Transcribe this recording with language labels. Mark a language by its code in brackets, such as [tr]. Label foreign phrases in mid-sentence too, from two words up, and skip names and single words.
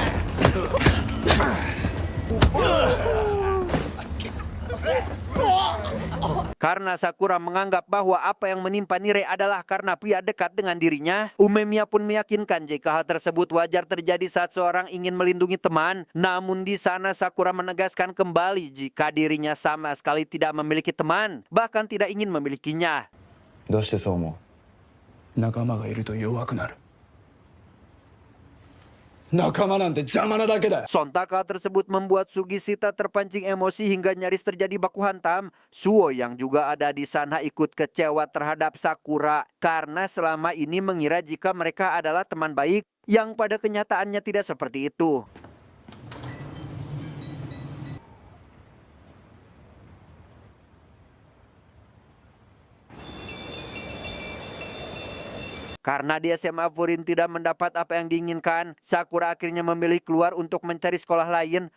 [id] Karena Sakura menganggap bahwa apa yang menimpa Nirei adalah karena pria dekat dengan dirinya, Umemiya pun meyakinkan jika hal tersebut wajar terjadi saat seorang ingin melindungi teman. Namun di sana Sakura menegaskan kembali jika dirinya sama sekali tidak memiliki teman, bahkan tidak ingin memilikinya. [ja] どうしてそう思う？仲間がいると弱くなる。仲間なんて邪魔なだけだ。 [id] Sontak hal tersebut membuat Sugishita terpancing emosi hingga nyaris terjadi baku hantam. Suo yang juga ada di sana ikut kecewa terhadap Sakura karena selama ini mengira jika mereka adalah teman baik, yang pada kenyataannya tidak seperti itu. Karena di SMA Furin tidak mendapat apa yang diinginkan, Sakura akhirnya memilih keluar untuk mencari sekolah lain.